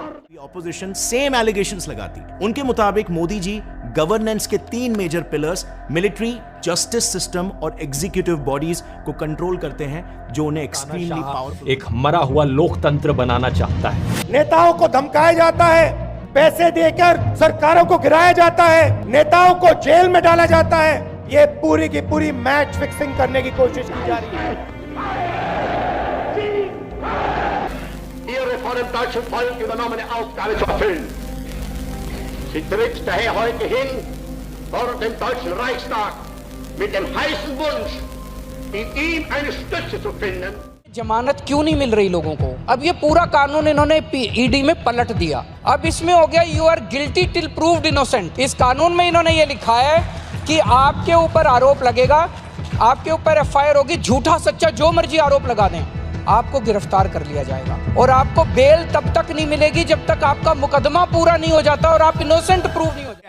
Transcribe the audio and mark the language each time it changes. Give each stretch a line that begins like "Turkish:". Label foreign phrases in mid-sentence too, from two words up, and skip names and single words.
English: opposition same allegations
Hindi: लगाती। उनके मुताबिक मोदी जी गवर्नेंस के 3
English: major pillars, military, justice system
Hindi: और
English: executive bodies
Hindi: को कंट्रोल करते हैं, जो उन्हें
English: extremely powerful,
Hindi: एक मरा हुआ लोकतंत्र बनाना चाहता है। नेताओं को धमकाया जाता है, पैसे देकर सरकारों को गिराया जाता है, नेताओं को जेल में डाला जाता है। ये पूरी की पूरी
English: match fixing
Hindi: करने की कोशिश की जा रही है।
German: Von dem deutschen Volk übernommene Aufgabe zu erfüllen. Sie tritt daher heute hin vor dem Deutschen Reichstag mit dem heißen Wunsch, in ihm eine Stütze zu finden.
Hindi: जमानत क्यों नहीं मिल रही लोगों को? अब ये पूरा कानून इन्होंने ईडी में पलट दिया। अब इसमें हो गया
English: you are guilty till proved innocent.
Hindi: इस कानून में इन्होंने ये लिखा है कि आपके ऊपर आरोप लगेगा, आपके ऊपर एफआईआर होगी, झूठा सच्चा जो मर्जी आरोप लगा दें, आपको गिरफ्तार कर लिया जाएगा और आपको बेल तब तक नहीं मिलेगी जब तक आपका मुकदमा पूरा नहीं हो जाता और आप
English: innocent prove
Hindi: नहीं हो जाते।